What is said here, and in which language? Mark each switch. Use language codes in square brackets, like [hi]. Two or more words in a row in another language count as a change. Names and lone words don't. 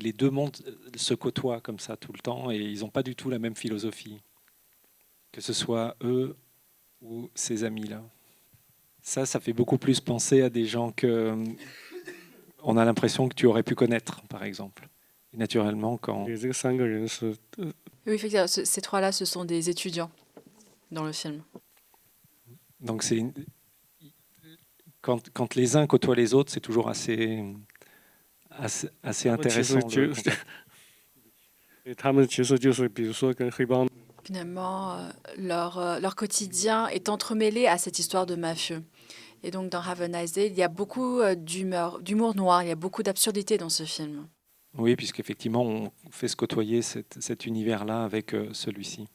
[fr] Les deux mondes se côtoient comme ça tout le temps et ils n'ont pas du tout la même philosophie, que ce soit eux ou ces amis-là. Ça fait beaucoup plus penser à des gens que on a l'impression que tu aurais pu connaître, par exemple. Et naturellement, quand... [zh] 对这3个人是 [fr] Oui, effectivement, ces 3-là, ce sont des étudiants dans le film. Donc quand les uns côtoient les autres, c'est toujours assez [zh] 他们其 [fr] intéressant. [zh] 实就他们其实就是比如说跟黑帮 [fr] Finalement, leur quotidien est entremêlé à cette histoire de mafieux. Et donc, dans Have a Nice Day, il y a beaucoup d'humour noir, il y a beaucoup d'absurdité dans ce film. Oui, puisqu'effectivement, on fait se côtoyer cet univers-là avec celui-ci.